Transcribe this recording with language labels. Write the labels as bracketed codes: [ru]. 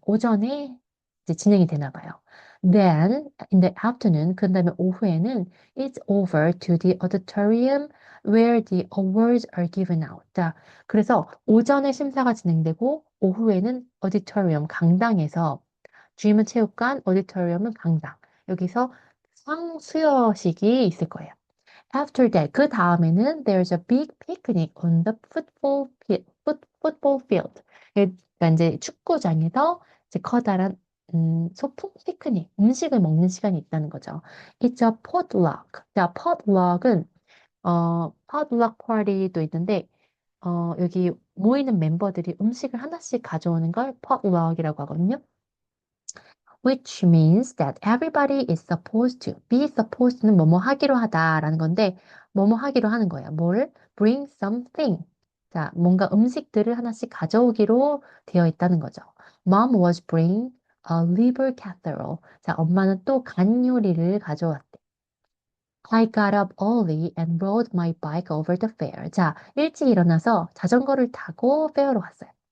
[ko] 오전에 이제 진행이 되나 봐요. [en] Then in the afternoon [ko] 그다음에 오후에는 [en] it's over to the auditorium where the awards are given out. [ko] 자, 그래서 오전에 심사가 진행되고 오후에는 auditorium 강당에서 gym은 체육관, auditorium은 강당. 여기서 상 수여식이 있을 거예요. [en] After that, [ko] 그 다음에는 [en] there's a big picnic on the football field. [ko] 그러니까 이제 축구장에서 이제 커다란 소풍 피크닉, 음식을 먹는 시간이 있다는 거죠. [en] It's a potluck. [ko] 자, potluck은 potluck party도 있는데 여기 모이는 멤버들이 음식을 하나씩 가져오는 걸 potluck이라고 하거든요. [en] Which means that everybody is supposed to. [ko] Be supposed는 뭐뭐 하기로 하다라는 건데 뭐뭐 하기로 하는 거예요. 뭘? [en] Bring something. [ko] 자, 뭔가 음식들을 하나씩 가져오기로 되어 있다는 거죠. [en] Mom was bringing a liver casserole. [ko] 자, 엄마는 또 간 요리를 가져왔대. [en] I got up early and rode my bike over the fair. [ko] 자, 일찍 일어나서 자전거를 타고 페어로 갔어요.